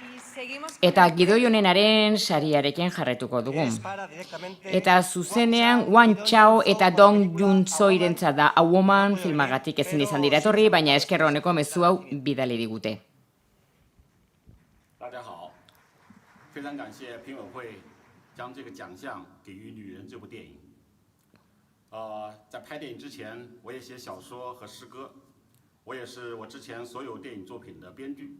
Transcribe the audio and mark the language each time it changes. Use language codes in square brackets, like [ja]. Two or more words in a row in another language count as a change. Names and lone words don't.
[eu] Eta gidoi honenaren sariarekin jarretuko dugu. Eta zuzenean Wan Chao eta Dong Jun-soirentzat da A Woman filmagatik ezin izan dira etorri, baina esker honeko mezu hau bidali digute. [zh] 大家好，非常感谢评委会将这个奖项给予《女人》这部电影。在拍电影之前，我也写小说和诗歌，我也是我之前所有电影作品的编剧。